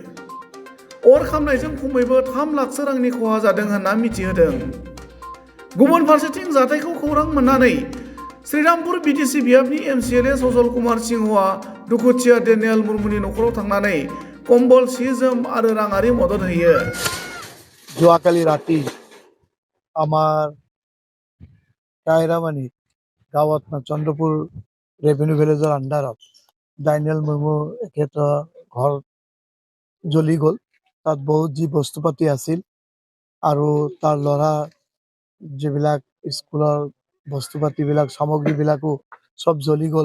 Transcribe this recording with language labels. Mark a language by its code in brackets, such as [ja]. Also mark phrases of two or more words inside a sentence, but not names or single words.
[brx] अर खामनायजों खमैबो 3 लाखसो रांनि खहा जादों होनना मिथिहोदों। गुबुन फारसेथिं जाथायखौ खौरां मोननानै श्रीरामपुर बिटिसि बियाबनि एमसिएलए सजल कुमार सिंहआ दुखुथिया दानियेल मुर्मुनि नखराव थांनानै कम्बल, सि जोम आरो राङारि मदद होयो। [as] যোৱাকালি ৰাতি আমাৰ কাইৰাবানী গাঁৱত চন্দ্ৰপুৰ [en] revenue village [as] আণ্ডাৰত দানিয়েল মুৰ্মু এখেতৰ ঘৰ জ্বলি গ'ল। তাত বহুত যি বস্তু পাতি আছিল আৰু তাৰ ল'ৰা যিবিলাক স্কুলৰ বস্তু পাতিবিলাক সামগ্ৰীবিলাকো চব জ্বলি গ'ল।